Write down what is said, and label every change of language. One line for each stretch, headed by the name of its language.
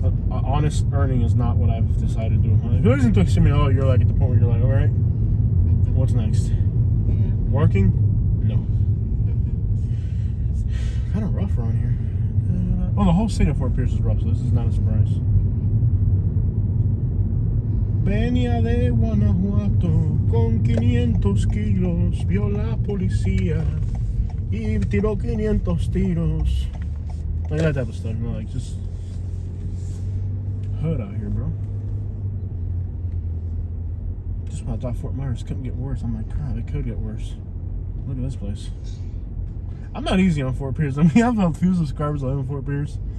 English: Honest earning is not what I've decided to do. If you listen to Exterminador, you're like at the point where you're like, all right, what's next? Yeah. Working? No. Kind of rough around here. Well, the whole state of Fort Pierce is rough, so this is not a surprise.
Spanish: Venía de Guanajuato con 500 kilos, vio la policía y tiró 500 tiros.
English: Like that type of stuff, you know, like just hood out here, bro. Just when I thought Fort Myers couldn't get worse, I'm like, God, it could get worse. Look at this place. I'm not easy on Fort Pierce. I mean, I've had a few subscribers that live in Fort Pierce.